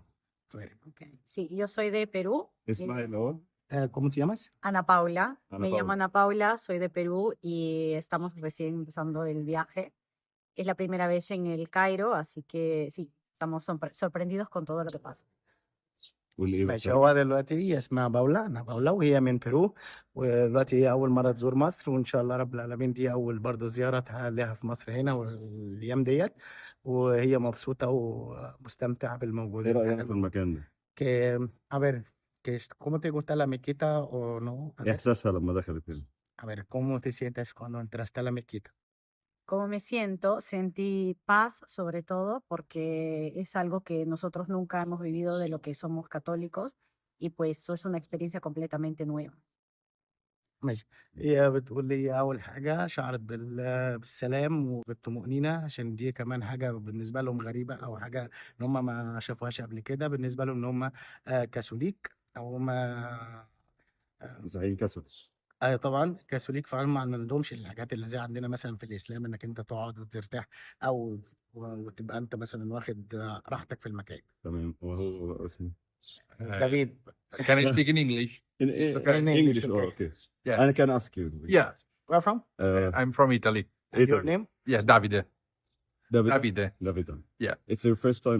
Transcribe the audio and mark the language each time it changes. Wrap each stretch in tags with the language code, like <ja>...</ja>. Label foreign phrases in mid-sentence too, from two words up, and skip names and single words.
<es>A ver, Ok. Sí, yo soy de Perú. ¿cómo te llamas? Ana Paula. Ana Me llamo Paula. Ana Paula, soy de Perú y estamos recién empezando el viaje. Es la primera vez en el Cairo, así que sí, estamos sorprendidos con todo lo que pasa.</es> <ar>ماشي، هو دلوقتي هي اسمها باولا، أنا باولا وهي من بيرو، ودلوقتي هي أول مرة تزور مصر، وإن شاء الله رب العالمين دي أول برضه زيارة لها في مصر هنا والأيام ديت، وهي مبسوطة ومستمتعة بالموجود ايه اللي رأيك احنا في موجود. المكان ده؟</ar> <es>A ver, ¿cómo te gusta la mezquita o no? A</es> <ar>ايه</ar> <es>ver,</es> <ar>احساسها لما دخلت هنا؟</ar> <es>a ver, ¿cómo te sientes cuando entraste a la mezquita? ¿Cómo me siento? Sentí paz sobre todo porque es algo que nosotros nunca hemos vivido de lo que somos católicos y pues eso es una experiencia completamente nueva.</es> <ar>ماشي، هي بتقول لي أول حاجة شعرت بالسلام وبالطمأنينة عشان دي كمان حاجة بالنسبة لهم غريبة أو حاجة إن هم ما شافوهاش قبل كده بالنسبة لهم إن هم كاثوليك أو هم مسيحيين كاثوليك. أيوة طبعا كاثوليك، فهم ما عندهمش الحاجات اللي زي عندنا مثلا في الإسلام إنك أنت تقعد وترتاح أو وتبقى أنت مثلا واخد راحتك في المكان. تمام، وهو اسمه دافيد.</ar> <en>Can I speak in English? in English, English. Oh, okay. okay. Yeah. I can ask you. Yeah, Where from? I'm from Italy. And your Italy. name? Yeah, Davide. David. Davide. David. Yeah. It's your first time</en>